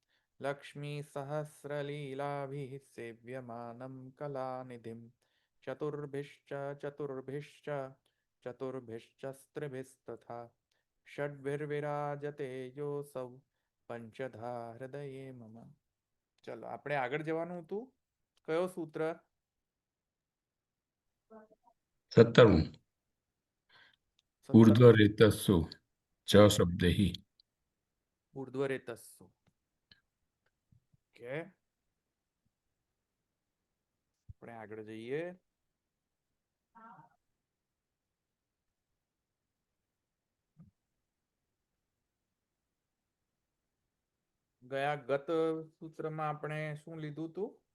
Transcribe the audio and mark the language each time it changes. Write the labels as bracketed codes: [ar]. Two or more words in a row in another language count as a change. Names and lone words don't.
[sa] लक्ष्मीसहस्रलीलाभिः सेव्यमानं कलानिधिं चतुर्भिश्च षड्भिर्विराजते योऽसौ पंचधा हृदये मम. [gu] चलो આપણે આગળ જવાનું હતું. કયો સૂત્ર? 17. [sa] ऊर्ध्वरेतस्सु च ऊर्ध्व शब्दैः ऊर्ध्वरेतस्सु. [gu] ઓકે, આપણે આગળ જઈએ. ગયા ગત સૂત્રમાં આપણે શું લીધું હતું?